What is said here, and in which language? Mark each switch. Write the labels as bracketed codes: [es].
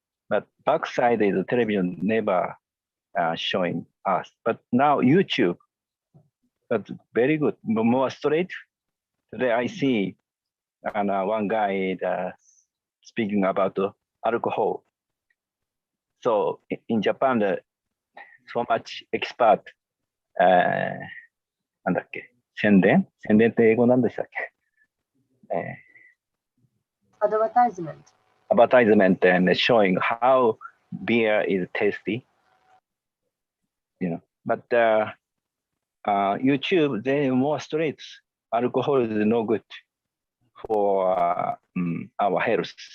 [en] But backside is the television never showing us. But now YouTube, that's very good, more straight. Today I see one guy speaking about alcohol. So in Japan, so much expert、 [ja] なんだっけ、宣伝って英語なんでしたっけ、 [en] アドバタイズメント。 advertisement and showing how beer is tasty, But YouTube, they more straight. Alcohol is no good for our health.